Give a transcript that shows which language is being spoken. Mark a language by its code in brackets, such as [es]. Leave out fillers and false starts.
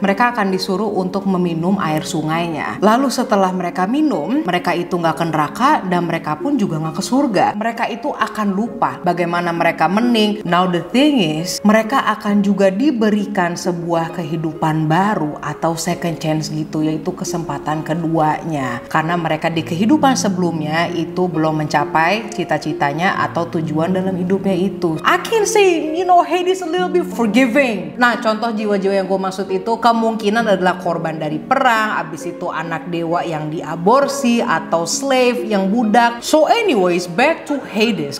[id] Mereka akan disuruh untuk meminum air sungainya. Lalu setelah mereka minum, mereka itu nggak ke neraka dan mereka pun juga nggak ke surga. Mereka itu akan lupa bagaimana mereka mening. [en] Now the thing is, [id] mereka akan juga juga diberikan sebuah kehidupan baru atau second chance gitu, yaitu kesempatan keduanya. Karena mereka di kehidupan sebelumnya itu belum mencapai cita-citanya atau tujuan dalam hidupnya itu. [en] I can say, Hades a little bit forgiving. [id] Nah, contoh jiwa-jiwa yang gue maksud itu kemungkinan adalah korban dari perang, abis itu anak dewa yang diaborsi, atau slave yang budak. [en] So anyways, back to Hades.